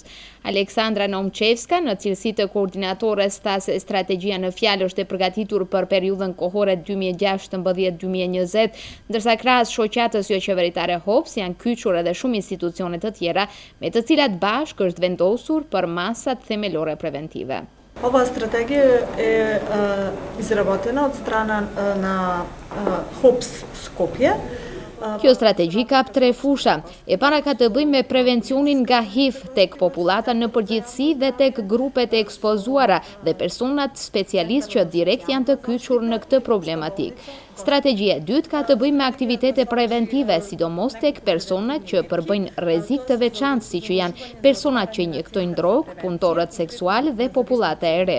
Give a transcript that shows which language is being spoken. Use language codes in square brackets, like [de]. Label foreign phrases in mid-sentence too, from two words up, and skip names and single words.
[sq] Aleksandra Nomchevska, në cilësi të koordinatores, tha se strategjia në fjalë është e përgatitur për periudhën kohore 2016-2020, ndërsa krahas shoqatës jo qeveritare HOPS janë kyçur edhe shumë institucione të tjera, me të cilat bashkë është vendosur për masat themelore preventive. [mk] Оваа стратегија е изработена од страна на HOPS Skopje. [sq] Kjo strategji kap 3 fusha. E para ka të bëjë me prevencionin nga HIV tek popullata në përgjithësi dhe tek grupet e ekspozuara dhe personat specialistë që direkt janë të kyçur në këtë problematik. Strategjia e dytë ka të bëjë me aktivitete preventive, sidomos tek personat që përbëjnë rrezik të veçantë, siç janë personat që injektojnë drogë, punëtorët seksual dhe popullata e re.